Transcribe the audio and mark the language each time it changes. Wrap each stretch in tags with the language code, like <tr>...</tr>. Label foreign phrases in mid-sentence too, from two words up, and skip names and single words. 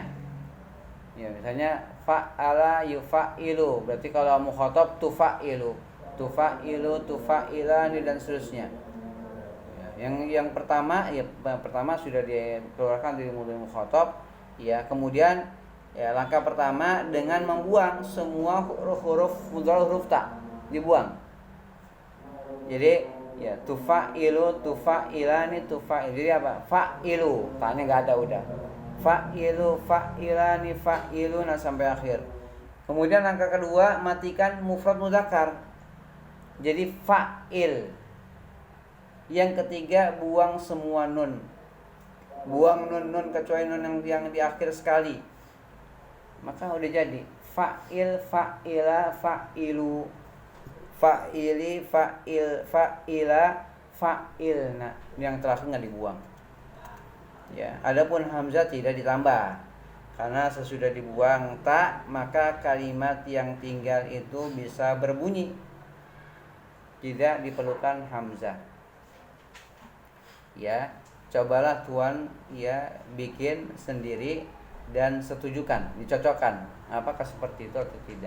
<id>Ya, misalnya</id> <ar>فاعل يفاعل,</ar> <id>berarti kalau</id> <ar>مخاطب تفاعل تفاعلان</ar> <id>dan seterusnya. Yang pertama sudah dikeluarkan dari</id> <ar>مضارع مخاطب,</ar> <id>ya. Kemudian ya, langkah pertama dengan membuang semua huruf mudhari, huruf ta dibuang. Jadi ya</id> <ar>تفاعل تفاعلان تفاعل.</ar> <id>Jadi apa? Fa'ilu, ta-nya enggak ada udah.</id> <ar>فاعل فاعلان فاعلون</ar> <id>sampai akhir. Kemudian langkah kedua, matikan</id> <ar>مفرد مذكر.</ar> <id>Jadi fa'il. Yang ketiga, buang semua nun. Buang nun kecuali nun yang di akhir sekali. Maka udah jadi</id> <ar>فاعل فاعلا فاعلو فاعلي فاعل فاعلا فاعلن.</ar> <id>Yang terakhir enggak dibuang. Ya, adapun hamzah tidak ditambah. Karena sesudah dibuang ta, maka kalimat yang tinggal itu bisa berbunyi. Tidak diperlukan hamzah. Ya, cobalah tuan ya bikin sendiri dan setujukan, dicocokkan apakah seperti itu atau tidak.</id>